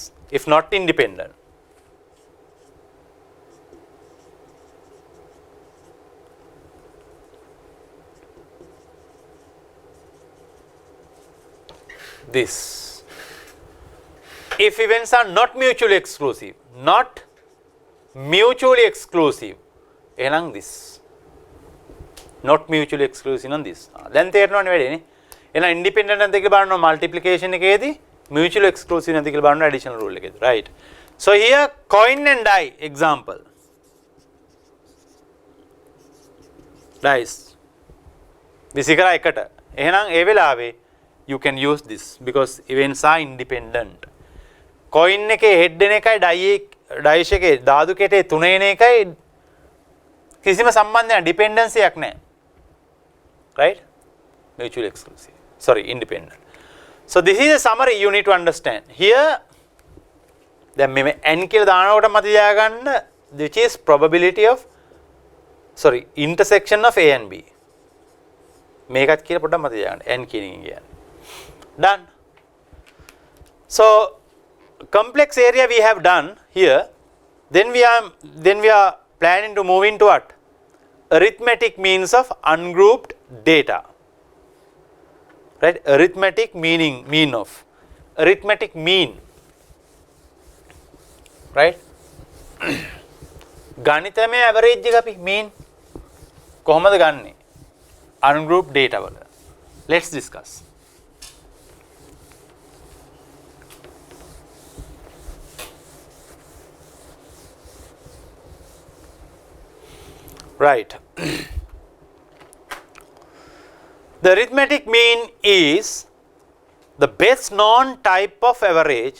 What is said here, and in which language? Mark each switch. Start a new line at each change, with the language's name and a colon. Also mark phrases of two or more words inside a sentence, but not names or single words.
English: If not independent, this. If events are not mutually exclusive, එහෙනම් this. Not mutually exclusive on this.
Sinhala: දැන් තේරෙනවනේ වැඩේනේ. එහෙනම් independent නැද්ද කියලා බලනවා multiplication එකේදී,
English: mutually exclusive
Sinhala: නැද්ද කියලා බලනවා
English: additional rule
Sinhala: එකේදී,
English: right? So here coin and die example. Dice.
Sinhala: විසි කරා එකට. එහෙනම් ඒ වෙලාවේ
English: you can use this because events are independent.
Sinhala: Coin එකේ head එන එකයි dice එකේ ධාතු කැටේ තුන එන එකයි කිසිම සම්බන්ධයක් dependency එකක් නැහැ.
English: Right? Mutually exclusive. Sorry, independent. So this is a summary you need to understand. Here
Sinhala: දැන් මේ n කියලා දානකොට මත තියාගන්න
English: which is probability of intersection of A and B.
Sinhala: මේකත් කියලා පොඩ්ඩක් මත තියාගන්න n කියන එක කියන්නේ.
English: Done. So complex area we have done here. Then we are planning to move into what? Arithmetic means of ungrouped data. Right? Arithmetic mean of. Arithmetic mean. Right?
Sinhala: ගණිතමය average එක අපි mean කොහොමද ගන්නෙ?
English: Ungrouped data
Sinhala: වල.
English: Let's discuss. Right. The arithmetic mean is the best known type of average.